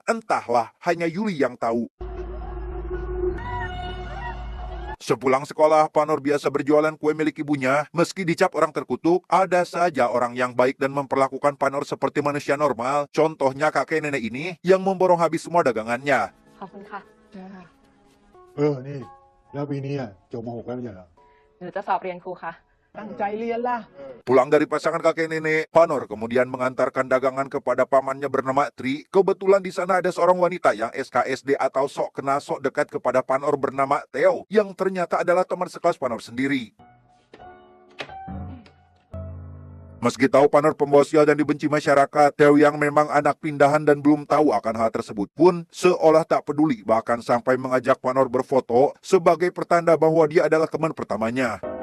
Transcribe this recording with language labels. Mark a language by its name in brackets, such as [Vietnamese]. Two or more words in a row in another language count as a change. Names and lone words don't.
[Indonesian] Entahlah, hanya Yuli yang tahu. Sepulang sekolah, Panor biasa berjualan kue milik ibunya. Meski dicap orang terkutuk, ada saja orang yang baik dan memperlakukan Panor seperti manusia normal. Contohnya kakek nenek ini yang memborong habis semua dagangannya. [Thai] ขอบคุณค่ะ นี่แล้วปีนี้จบม .6 แล้วไม่ใช่เหรอ หนูจะสอบเรียนครูค่ะ ตั้งใจเรียนล่ะ [Indonesian] Pulang dari pasangan kakek nenek, Panor kemudian mengantarkan dagangan kepada pamannya bernama Tri. Kebetulan di sana ada seorang wanita yang SKSD atau sok kenal sok dekat kepada Panor bernama Theo, yang ternyata adalah teman sekelas Panor sendiri. Meski tahu Panor pembawa sial dan dibenci masyarakat, Theo yang memang anak pindahan dan belum tahu akan hal tersebut pun seolah tak peduli, bahkan sampai mengajak Panor berfoto sebagai pertanda bahwa dia adalah teman pertamanya.